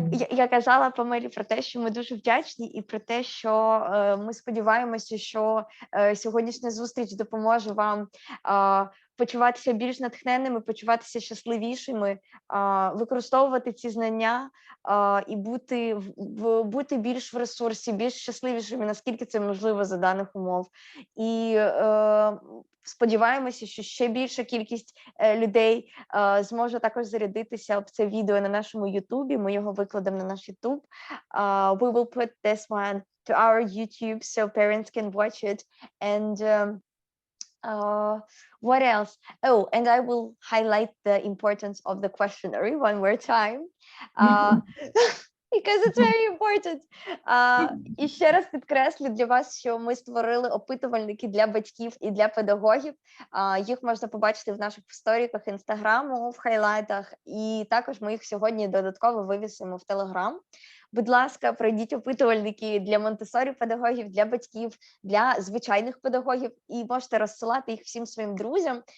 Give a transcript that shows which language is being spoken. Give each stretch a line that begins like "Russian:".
Ukrainian: Я казала Памелі про те, що ми дуже вдячні, і про те, що ми сподіваємося, що сьогоднішня зустріч допоможе вам почуватися більш натхненними, почуватися щасливішими, використовувати ці знання і бути більш в ресурсі, більш щасливішими, наскільки це можливо за даних умов. І сподіваємося, що ще більша кількість людей зможе також зарядитися об це відео на нашому Ютубі. Ми його викладемо на наш Ютуб.
English: We will put this one to our YouTube so parents can watch it. And what else? Oh, and I will highlight the importance of the questionnaire one more time. Because it's very important.
Ukrainian: І ще раз підкреслю для вас, що ми створили опитувальники для батьків і для педагогів. Їх можна побачити в наших сторіках Інстаграму, в хайлайтах, і також ми їх сьогодні додатково вивісимо в Телеграм. Будь ласка, пройдіть опитувальники для Монтессорі педагогів, для батьків, для звичайних педагогів, і можете розсилати їх всім своїм друзям.